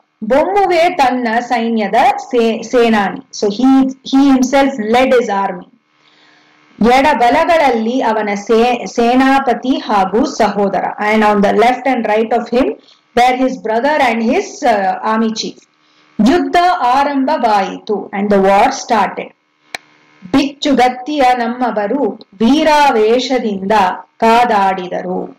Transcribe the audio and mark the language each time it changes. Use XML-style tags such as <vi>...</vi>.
<kn>Bommuve tanna sainyada senani.</kn> <en>So he himself led his army.</en> <kn>ಎಡ ಬಲಗಳಲ್ಲಿ ಅವನ ಸೇನಾಪತಿ ಹಾಗೂ ಸಹೋದರ.</kn> <en>And on the left and right of him were his brother and his army chief.</en> <kn>ಯುದ್ಧ ಆರಂಭವಾಯಿತು,</kn> <en>and the war started.</en> <kn>ಬಿಚ್ಚುಗತ್ತಿಯ ನಮ್ಮವರು ವೀರಾವೇಶದಿಂದ ಕಾದಾಡಿದರು.</kn>